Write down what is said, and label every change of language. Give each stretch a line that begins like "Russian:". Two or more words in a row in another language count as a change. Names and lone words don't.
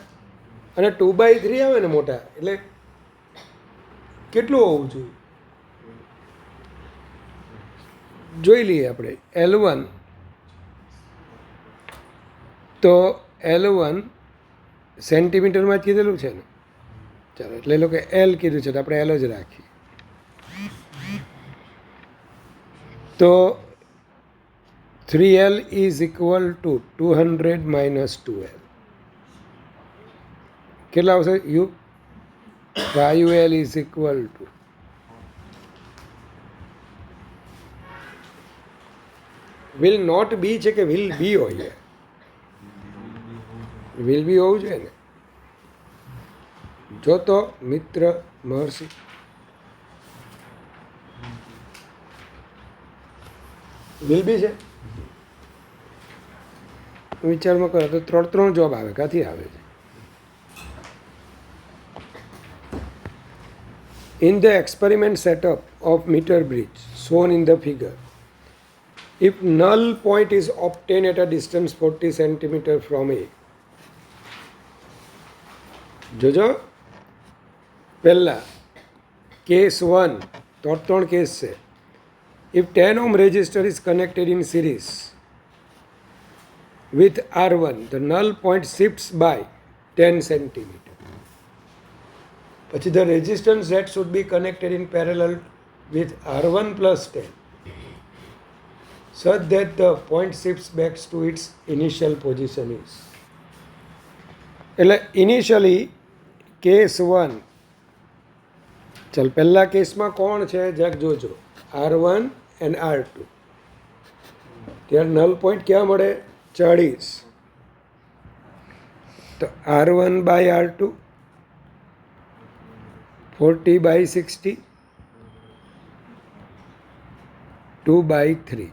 Gujarati: અને 2/3 આવે ને મોટા એટલે કેટલું હોવું જોઈએ જોઈ લઈએ આપણે. L1 તો L1 સેન્ટીમીટરમાં જ કીધેલું છે ને, ચાલો એટલે એ લોકો L કીધું છે તો આપણે L જ રાખીએ.
English: તો 3L is equal to 200 minus 2L.
Gujarati: કેટલા આવશે?
English: 5L is equal to will not be
Gujarati: છે કે
English: will be હોય? will be
Gujarati: હોવું જોઈએ ને. જો તો મિત્ર મહર્ષિ
English: will be
Gujarati: છે, વિચારમાં કરો તો 3 જોબ આવે, ક્યાંથી આવે છે?
English: In the experiment setup of meter bridge shown in the figure, if null point is obtained at a distance 40 cm from A,
Gujarati: જોજો પહેલા કેસ 1 તો 3 કેસ છે.
English: If 10 ohm resistor is connected in series with R1, the null point shifts by 10 cm. પછી the resistance that should be connected in parallel with R1 plus 10 such that the point shifts back to its initial position is.
Gujarati: એટલે ઇનિશિયલી કેસ 1, ચાલ પહેલા કેસમાં કોણ છે જરાક જોજો, R1 and R2. ત્યારે નલ પોઈન્ટ ક્યાં મળે? 40. તો R1 by R2 40/60 2/3.